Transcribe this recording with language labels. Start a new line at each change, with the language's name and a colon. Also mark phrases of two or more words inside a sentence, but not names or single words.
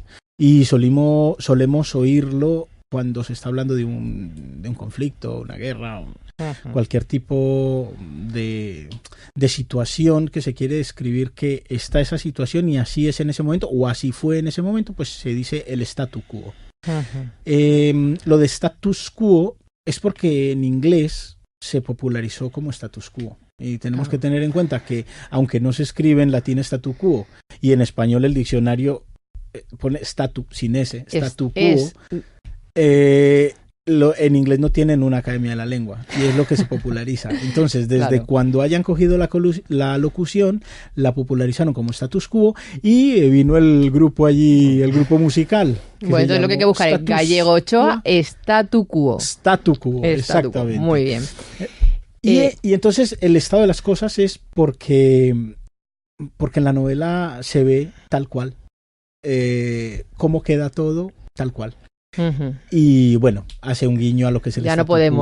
Spanish: Y solemos oírlo cuando se está hablando de un conflicto, una guerra, cualquier tipo de situación que se quiere describir que está esa situación y así es en ese momento o así fue en ese momento, pues se dice el
Latin: statu quo.
Spanish: Lo de
Latin: status quo
Spanish: es porque en inglés se popularizó como
Latin: status quo.
Spanish: Y tenemos que tener en cuenta que, aunque no se escribe en latín
Latin: statu quo,
Spanish: y en español el diccionario pone statu, sin S,
Latin: statu quo,
Spanish: en inglés no tienen una academia de la lengua y es lo que se populariza. Entonces, desde Claro. cuando hayan cogido la locución, la popularizaron como
Latin: status quo
Spanish: y vino el grupo allí, el grupo musical. Bueno, entonces lo que hay que buscar es Gallego Ochoa, statu quo. Statu quo, Statu quo. exactamente. Muy bien. Y entonces el estado de las cosas es porque en la novela se ve tal cual, cómo queda todo tal cual. Ujú. Y bueno, hace un guiño a lo que es el Ya no statu podemos